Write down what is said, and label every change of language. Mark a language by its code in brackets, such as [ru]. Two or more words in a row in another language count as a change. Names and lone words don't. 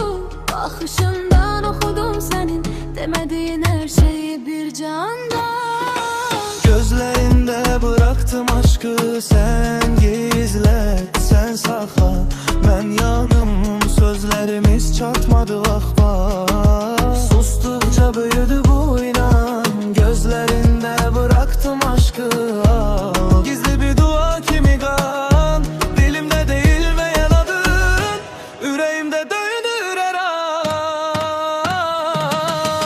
[az] Baxışından oxudum sənin demədiyin hər şeyi bir canda. Gözlərində [tr] bıraktım aşkı, [az] sən gizlət, sən saxla. Mən yanım, sözlərimiz çatmadı vah-vah. [tr] Sustukça büyüdü bu inan, gözlərində bıraktım aşkı. Gizli bir dua kimi kan, dilimde değilmeyen adın, yüreğimde döndür her an.